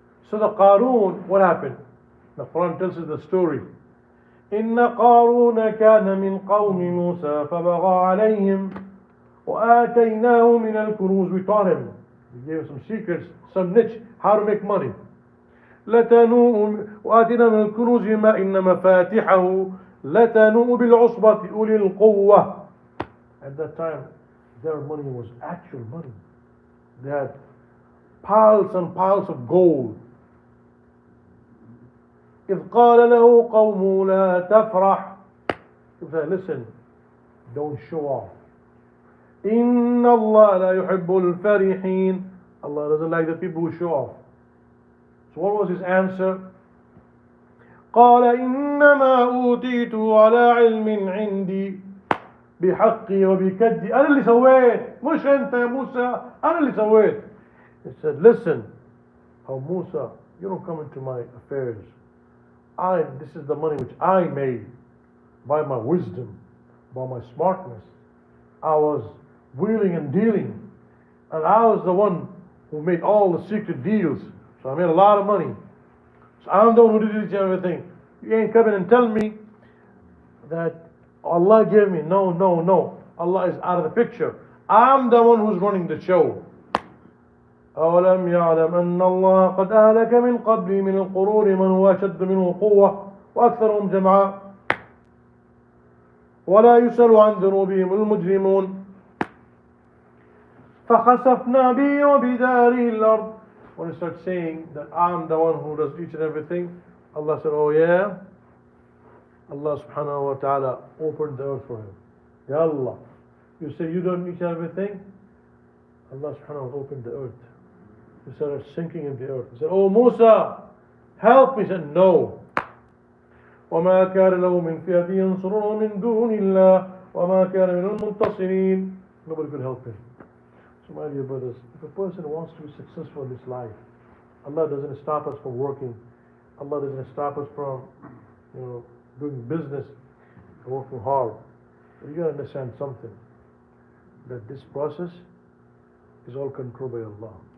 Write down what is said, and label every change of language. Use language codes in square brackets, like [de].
[en] So the Qarun, what happened? The Quran tells us the story. [ar] إِنَّ قَارُونَ كَانَ مِنْ قَوْمِ مُوسَى فَبَغَى عَلَيْهِمْ وآتيناه من الكنوز. [en] We taught him. We gave him some secrets, some niche, how to make money. [ar] لتنوء وآتينا من الكنوز ما إن مفاتحه لتنوء بالعصبة أولي القوة. [en] At that time, their money was actual money. They had piles and piles of gold. [ar] إذ قال له قومه لا تفرح. [en] He said, listen, don't show off. [ar] إن الله لا يحب الفرحين. [en] Allah doesn't like the people who show off. So what was his answer? [ar] قال إنما أوتيته على علم عندي بحقي وبكدي. أنا اللي سويت مش أنت يا موسى. أنا اللي سويت. [en] He said, listen, oh Musa, you don't come into my affairs. This is the money which I made by my wisdom, by my smartness. I was wheeling and dealing, and I was the one who made all the secret deals. So I made a lot of money. So I'm the one who did each and everything. You ain't coming and tell me that Allah gave me. No, no, no. Allah is out of the picture. I'm the one who's running the show. [ar] أولم يعلم أن الله قد أهلك من قبل من القرون من هو أشد منه قوة وأكثرهم جمعا ولا يسأل عن ذنوبهم المجرمون فخسفنا به وبداره الأرض. [en] When he starts saying that I'm the one who does each and everything, Allah said, oh yeah? Allah subhanahu wa ta'ala opened the earth for him. Ya Allah, you say you don't each and everything? Allah subhanahu wa ta'ala opened the earth. He started sinking in the earth. He said, oh Musa, help me. He said, no. [ar] وما كان له من فئة ينصرون من دون الله وما كان من المنتصرين. [en] Nobody could help him. So my dear brothers, if a person wants to be successful in this life, Allah doesn't stop us from working. Allah doesn't stop us from, doing business and working hard. But you got to understand something, that this process is all controlled by Allah.